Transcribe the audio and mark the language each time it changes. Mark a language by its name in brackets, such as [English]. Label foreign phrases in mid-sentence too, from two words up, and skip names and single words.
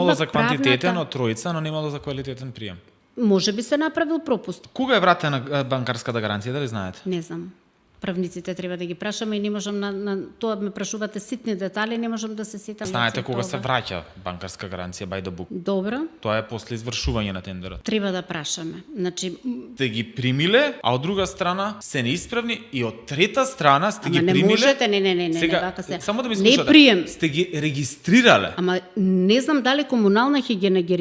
[Macedonian] Имало за квантитетен правната... од тројца, но немало за квалитетен прием. Може би се направил пропуст. Кога е вратена банкарската гаранција, дали знаете? Не знам. Правниците треба да ги прашаме и не можам на тоа ме прашувате ситни детали, не можам да се сетам. Знаете за кога се тоа. враќа банкарска гаранција [English] by the book? [Macedonian] Добро, Тоа е после извршување на тендерот. треба да прашаме. Значи, Сте ги примиле, а од друга страна се неисправни и од трета страна сте ги ама не примиле. можете, не, Сега, вака се. само да ми Не слушате. прием. Сте ги регистрирале. Ама не знам дали комунална хигиена ги